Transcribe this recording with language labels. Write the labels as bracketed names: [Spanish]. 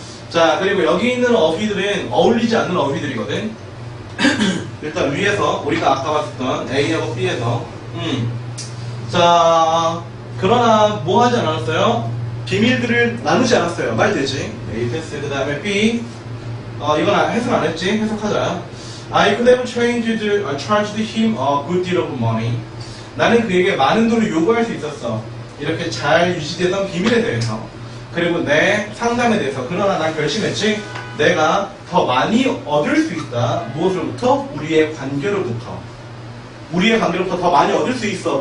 [Korean] 자, 그리고 여기 있는 어휘들은 어울리지 않는 어휘들이거든. 일단 위에서 우리가 아까 봤었던 A하고 B에서 자, 그러나 뭐 하지 않았어요? 비밀들을 나누지 않았어요. 말 되지? A 패스. 그 다음에 B. 이건 해석 안 했지? 해석하자. [English] I could have charged him a good deal of money. [Korean] 나는 그에게 많은 돈을 요구할 수 있었어. 이렇게 잘 유지되던 비밀에 대해서. 그리고 내 상담에 대해서. 그러나 난 결심했지. 내가 더 많이 얻을 수 있다. 무엇으로부터? 우리의 관계로부터. 우리의 관계로부터 더 많이 얻을 수 있어.